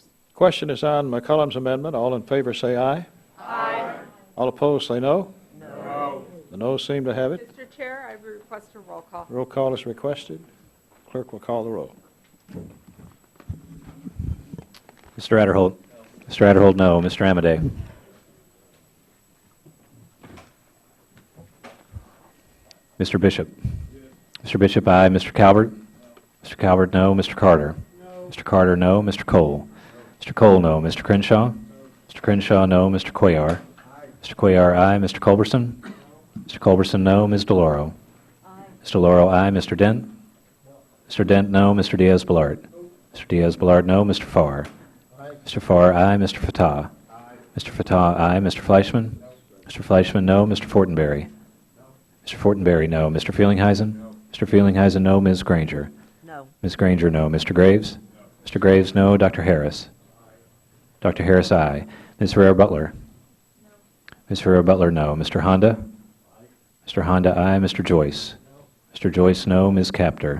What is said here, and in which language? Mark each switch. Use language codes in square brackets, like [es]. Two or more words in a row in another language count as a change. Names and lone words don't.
[en] Question is on McCullum's amendment. All in favor say aye. Aye. All opposed say no. No. The noes seem to have it. Mr. Chair, I request a roll call. Roll call is requested. Clerk will call the roll. Mr. Adderholt. Mr. Adderholt, no. Mr. Amadei. Mr. Bishop. Mr. Bishop, aye. Mr. Calvert. Mr. Calvert, no. Mr. Carter. Mr. Carter, no. Mr. Cole. Mr. Cole, no. Mr. Crenshaw. Mr. Crenshaw, no. Mr. Cuellar. Mr. Cuellar, aye. Mr. Culberson. Mr. Culberson, no. Ms. DeLauro. Ms. DeLauro, aye. Mr. Dent. Mr. Dent, no. Mr. Diaz-Balart. Mr. Diaz-Balart, no. Mr. Farr. Mr. Farr, aye. Mr. Fatah. Mr. Fatah, aye. Mr. Fleischman. Mr. Fleischman, no. Mr. Fortenberry. Mr. Fortenberry, no. Mr. Feelinghuisen? Mr. Feelinghuisen, no. Ms. Granger? No. Ms. Granger, no. Mr. Graves? Mr. Graves, no. Dr. Harris? Dr. Harris, aye. Ms. Ferrer-Butler? Ms. Ferrer-Butler, no. Mr. Honda? Mr. Honda, aye. Mr. Joyce? Mr. Joyce, no. Ms. Capter?